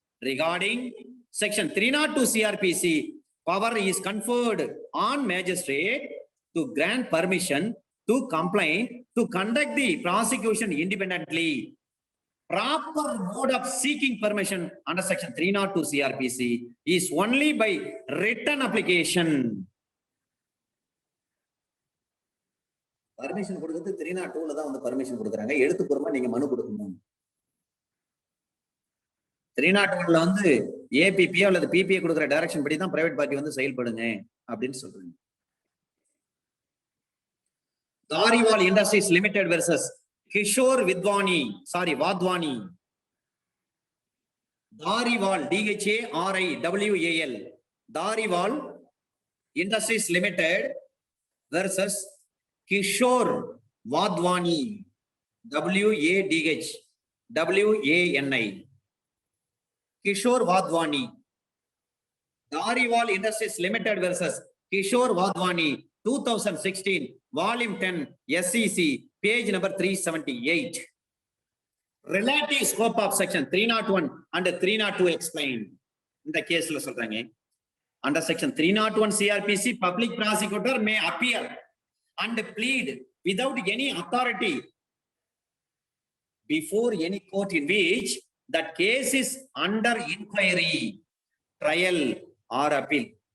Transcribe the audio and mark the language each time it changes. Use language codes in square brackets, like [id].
[en] Regarding section 302 CRPC, power is conferred on magistrate to grant permission to complain to conduct the prosecution independently. Proper mode of seeking permission under section 302 CRPC is only by written application. [ta] Permission கொடுக்கிறது 302ல தான் வந்து permission கொடுக்குறாங்க. எழுத்துப்பூர்வமா நீங்க மனு கொடுக்கணும். 301ல வந்து ஏபிபியோ அல்லது BBA கொடுக்குற டைரக்ஷன் படி தான் பிரைவேட் பார்ட்டி வந்து செயல்படுங்க அப்படின்னு சொல்றீங்க. Dhariwal industries limited versus Kishore Wadhwani. Dhariwal DHARIWAL Dhariwal industries limited versus Kishore Wadhwani WADHWANI. Kishore Wadhwani. Dhariwal industries limited versus Kishore Wadhwani 2016 volume 10 SEC page number 378. [en] Relative scope of section 301 and 302 explained. [ta] இந்த கேஸ்ல சொல்றாங்க, [en] under section 301 CRPC public prosecutor may appear and plead without any authority before any court in which that case is under inquiry, trial or appeal.